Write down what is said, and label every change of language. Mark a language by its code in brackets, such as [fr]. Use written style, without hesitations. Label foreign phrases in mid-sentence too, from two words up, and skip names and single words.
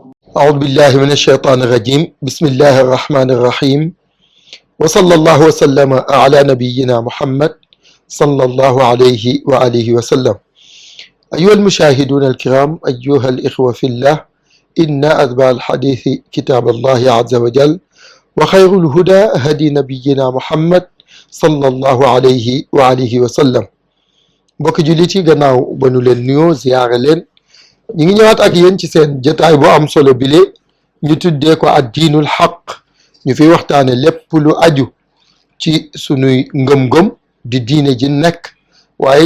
[ar] أعوذ بالله من الشيطان الرجيم بسم الله الرحمن الرحيم وصلى الله وسلم على نبينا محمد صلى الله عليه وآله وسلم أيها المشاهدون الكرام أيها الإخوة في الله إن أتبع الحديث كتاب الله عز وجل وخير الهدى هدي نبينا محمد صلى الله عليه وآله وسلم [wo] mbokk jullit yi gannaaw ba nu leen nuyoo ziyaare leen ñu ngi ñëwaat ak yéen ci seen jotaay bu am solo bile ñu tuddee ko ad diinul xaq ñu fiy waxtaane lépp lu aju ci sunuy ngëm-ngëm di diine ji nekk waaye